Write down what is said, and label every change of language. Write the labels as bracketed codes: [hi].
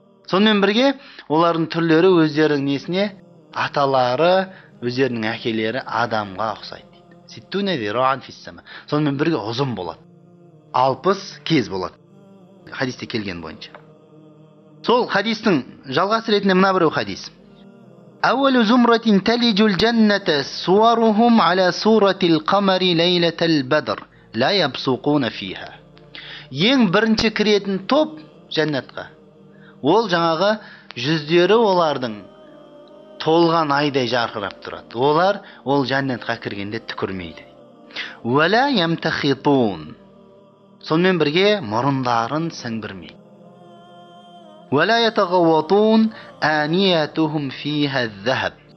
[kk] Сонымен бірге олардың түрлері өздерінің несіне, аталары, өздерінің әкелері адамға ұқсайды дейді. Сонымен бірге ұзын болады. 60 кез болады. Хадисте келген бойынша. Сол хадистің жалғасы ретінде мына біреу хадис. [ar] أول زمرة تلج الجنة صورهم على صورة القمر ليلة البدر لا يبصقون فيها. [kk] Ең бірінші кіретін топ жәннатқа. Ол жаңағы жүздері олардың толған айдай жарқырап тұрады. Олар ол жәннатқа кіргенде түкірмейді. [ar] Уәлә ямтахитун. [kk] Сонымен бірге мұрындарын сіңбірмейді. [ar] Уәлә ятағауатун әниятухум фиха зәхаб.